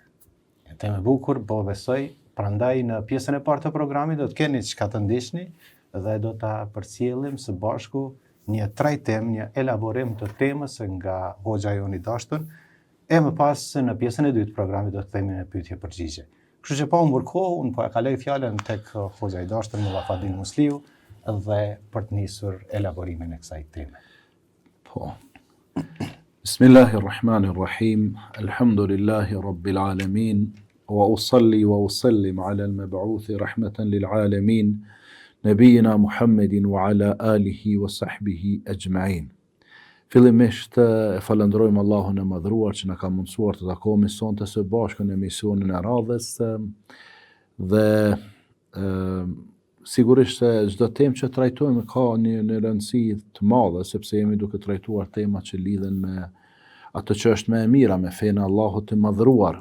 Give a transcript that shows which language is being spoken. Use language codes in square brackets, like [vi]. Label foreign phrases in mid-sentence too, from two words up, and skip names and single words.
[sq] Një temë e bukur, po besoj, prandaj në pjesën e parë të programit do të keni çka të ndiqni dhe do ta përcjellim së bashku një trajtim, një elaborim të temës nga hoxha ynë i dashur, e më pas në pjesën e dytë të programit do të kthehemi në pyetje përgjigje. Kështu që pa humbur kohë, unë po e kaloj fjalën tek hoxha i dashur Mulla Fadil Musliu dhe për të nisur elaborimin e kësaj teme. Po. [ar] بسم الله الرحمن الرحيم. الحمد لله رب العالمين. وأصلي وأسلم على المبعوث رحمة للعالمين. نبينا محمد وعلى آله وصحبه أجمعين. [sq] Fillimisht e falenderojmë Allahun e madhruar që na ka mundësuar të takohemi sonte së bashku në emisionin e radhës dhe sigurisht se çdo temë që trajtojmë ka një rëndësi të madhe, sepse jemi duke trajtuar tema që lidhen me atë që është më e mira, me fenë e Allahut të madhruar.